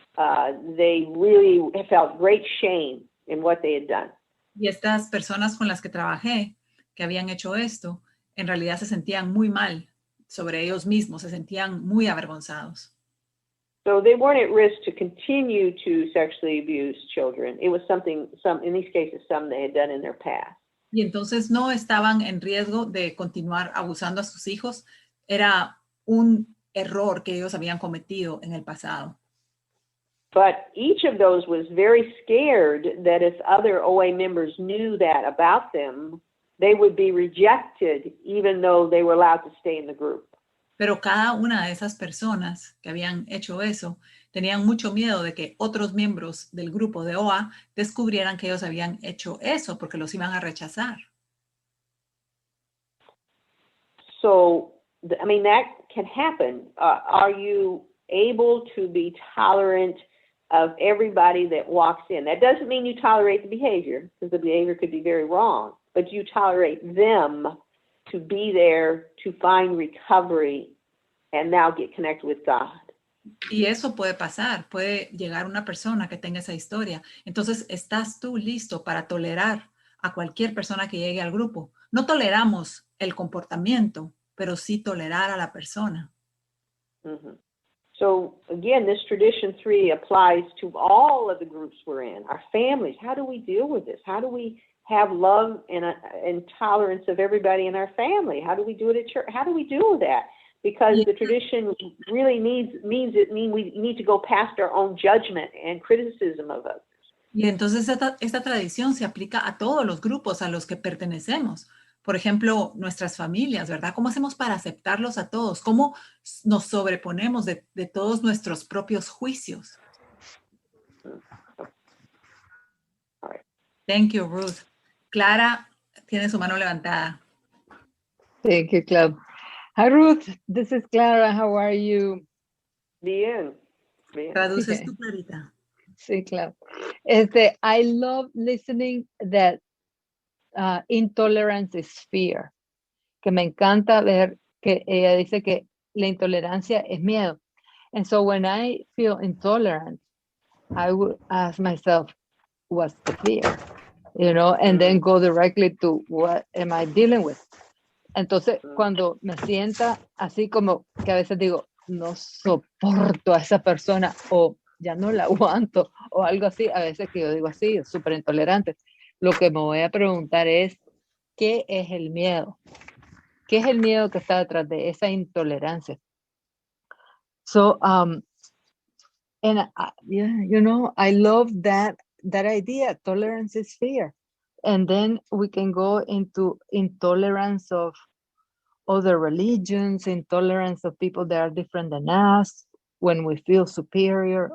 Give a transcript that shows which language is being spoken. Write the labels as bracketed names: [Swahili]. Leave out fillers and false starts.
[English] They really felt great shame in what they had done. [Spanish] Y estas personas con las que trabajé, que habían hecho esto, en realidad se sentían muy mal sobre ellos mismos, se sentían muy avergonzados. [English] So they weren't at risk to continue to sexually abuse children. It was in these cases, some they had done in their past. [Spanish] Y entonces no estaban en riesgo de continuar abusando a sus hijos. Era un error que ellos habían cometido en el pasado. [English] But each of those was very scared that if other OA members knew that about them, they would be rejected even though they were allowed to stay in the group. [Spanish] Pero cada una de esas personas que habían hecho eso tenían mucho miedo de que otros miembros del grupo de OA descubrieran que ellos habían hecho eso porque los iban a rechazar. [English] So, that can happen. Are you able to be tolerant of everybody that walks in? That doesn't mean you tolerate the behavior, because the behavior could be very wrong, but you tolerate them to be there to find recovery and now get connected with God. [Spanish] Y eso puede pasar, puede llegar una persona que tenga esa historia. Entonces, ¿estás tú listo para tolerar a cualquier persona que llegue al grupo? No toleramos el comportamiento, pero sí tolerar a la persona. Mm-hmm. [English] So again, this tradition 3 applies to all of the groups we're in, our families. How do we deal with this? How do we have love and tolerance of everybody in our family? How do we do it at church? How do we deal with that? Because the tradition really means we need to go past our own judgment and criticism of others. [Spanish] Y entonces esta tradición se aplica a todos los grupos a los que pertenecemos. Por ejemplo, nuestras familias, ¿verdad? ¿Cómo hacemos para aceptarlos a todos? ¿Cómo nos sobreponemos de todos nuestros propios juicios? [English] Thank you, Ruth. [Spanish] Clara tiene su mano levantada. [English] Thank you, Club. Hi, Ruth. This is Clara. How are you? [Spanish] Bien. ¿Traduces tú, Clarita? Sí, claro. [English] I love listening that intolerance is fear. [Spanish] Que me encanta ver que ella dice que la intolerancia es miedo. [English] And so when I feel intolerant, I would ask myself, what's the fear? You know, and then go directly to what am I dealing with? [Spanish] Entonces, cuando me sienta así como que a veces digo, no soporto a esa persona o ya no la aguanto o algo así, a veces que yo digo así, súper intolerante, lo que me voy a preguntar es, ¿qué es el miedo? ¿Qué es el miedo que está detrás de esa intolerancia? [English] So, and yeah, you know, I love that idea. Tolerance is fear. And then we can go into intolerance of other religions, intolerance of people that are different than us, when we feel superior.